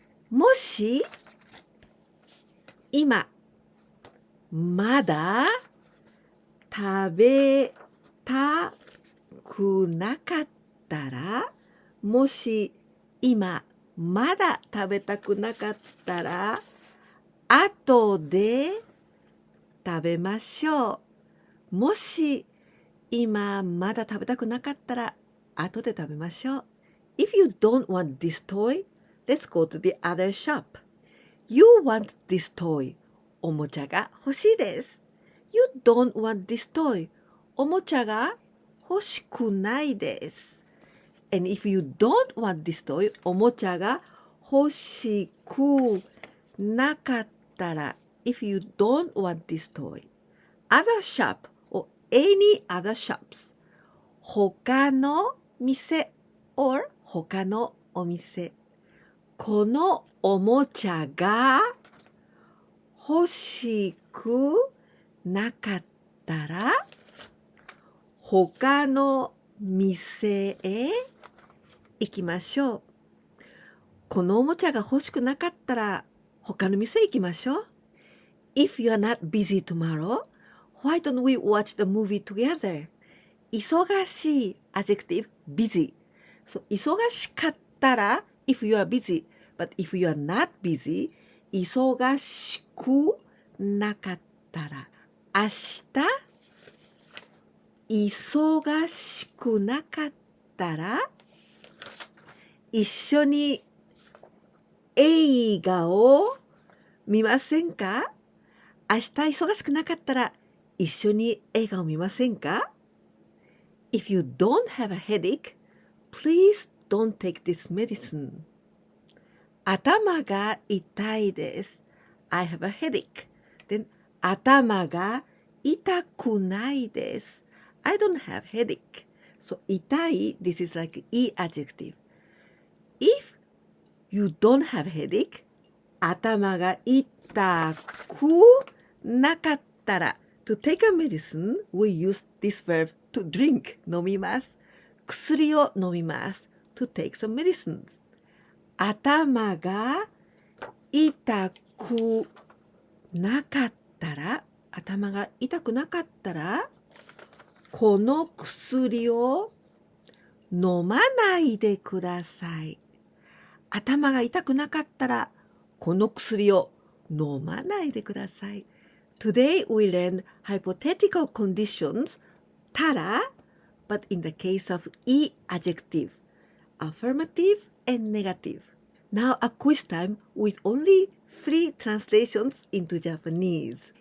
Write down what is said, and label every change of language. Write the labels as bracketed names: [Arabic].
[Japanese] もし、今、まだ食べたくなかったら、もし、今、まだ食べたくなかったら、後で食べましょう。もし今まだ食べたくなかったら後で食べましょう。 [English] If you don't want this toy, let's go to the other shop. You want this toy. [Japanese] おもちゃが欲しいです。 [English] You don't want this toy. [Japanese] おもちゃが欲しくないです。 [English] And if you don't want this toy, [Japanese] おもちゃが欲しくなかったら、 [English] if you don't want this toy, other shop or any other shops [Japanese] 他の店 or 他のお店このおもちゃが欲しくなかったら他の店へ行きましょう。このおもちゃが欲しくなかったら他の店へ行きましょう。 [English] If you are not busy tomorrow, why don't we watch the movie together? 忙しい adjective busy. [Japanese] So 忙しかったら [English] if you are busy, but if you are not busy, [Japanese] 忙しくなかったら明日忙しくなかったら一緒に映画を見ませんか？明日忙しくなかったら一緒に映画を見ませんか？ [English] If you don't have a headache, please don't take this medicine. [Japanese] 頭が痛いです。 [English] I have a headache. [Japanese] Then 頭が痛くないです。 [English] I don't have headache. So 痛い this is like i-Adjective. If you don't have headache, [Japanese] 頭が痛くなかったら [English] to take a medicine, we use this verb to drink [Japanese] 飲みます。薬を飲みます。 [English] to take some medicines. [Japanese] 頭が痛くなかったら頭が痛くなかったらこの薬を飲まないでください。頭が痛くなかったらこの薬を飲まないでください。 [English] Today we learn hypothetical conditions たら but in the case of i-Adjective, affirmative and negative. Now a quiz time with only 3 translations into Japanese.